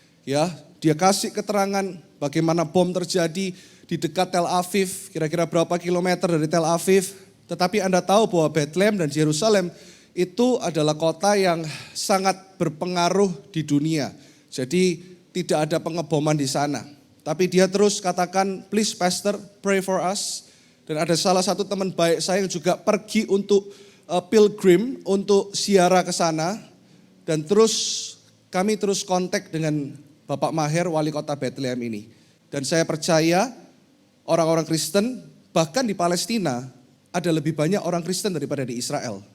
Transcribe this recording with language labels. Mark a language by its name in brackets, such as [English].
[Indonesian] Ya, dia kasih keterangan bagaimana bom terjadi di dekat Tel Aviv, kira-kira berapa kilometer dari Tel Aviv. Tetapi Anda tahu bahwa Bethlehem dan Yerusalem itu adalah kota yang sangat berpengaruh di dunia. Jadi tidak ada pengeboman di sana. Tapi dia terus katakan, [English] please pastor, pray for us. [Indonesian] Dan ada salah satu teman baik saya yang juga pergi untuk pilgrim, untuk ziarah ke sana. Dan kami terus kontak dengan Bapak Maher, wali kota Bethlehem ini. Dan saya percaya orang-orang Kristen, bahkan di Palestina, ada lebih banyak orang Kristen daripada di Israel.